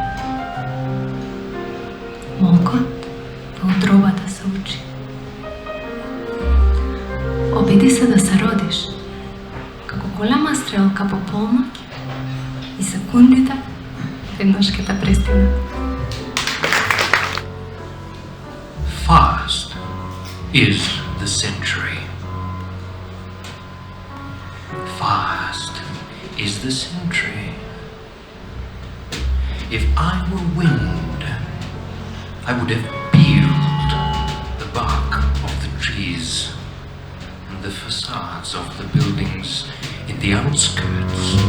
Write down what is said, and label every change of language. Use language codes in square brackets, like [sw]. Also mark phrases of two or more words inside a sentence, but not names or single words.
[mk] Молкот во утробата се учи. Обиди се да се родиш, како голема стрелка по полноќ и секундите веднаш ќе те пристигнат. [en] Fast is the century. Fast is the century. If I were wind, I would have peeled the bark of the trees and the facades of the buildings in the outskirts.